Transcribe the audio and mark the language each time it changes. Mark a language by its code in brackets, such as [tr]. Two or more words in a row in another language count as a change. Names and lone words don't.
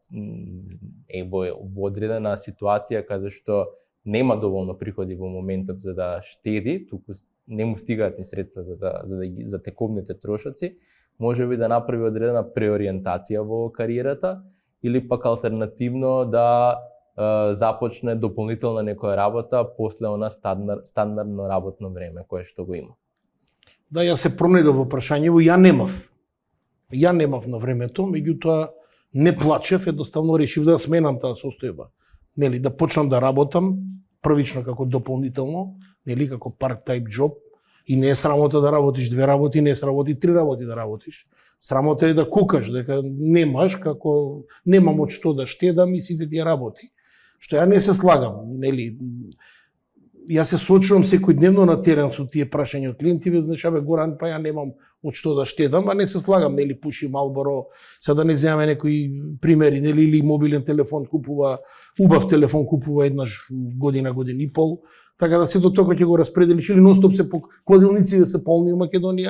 [mk] во одредена ситуација каде што нема доволно приходи во моментот за да штеди, туку не му стигаат ни средства за тековните трошоци, може би да направи одредена преориентација во кариерата или пак алтернативно да започне дополнителна некоја работа после она стандардно работно време кое што го има. Да, ја се пронедов во прашањево, ја немав на времето, меѓутоа не плачев, едноставно решив да сменам таа состојба. Нели, да почнам да работам, првично како дополнително, нели, како [en] part-time job, [mk] и не е срамота да работиш 2 работи, не е срамота и 3 работи да работиш. Срамота е да кукаш, дека немаш, како немам од што да штедам и сите тие работи. Што ја не се слагам, нели, јас се соочувам секојдневно на терен со тие прашања од клиенти, знаеш, Горан, па ја немам од што да штедам, а не се слагам, нели, пуши Малборо, сега да не земаме некои примери, нели, или мобилен телефон купува, убав телефон купува еднаш година и пол, така да сето тоа ќе го распределиш, или нонстоп се кладилниците се полни во Македонија.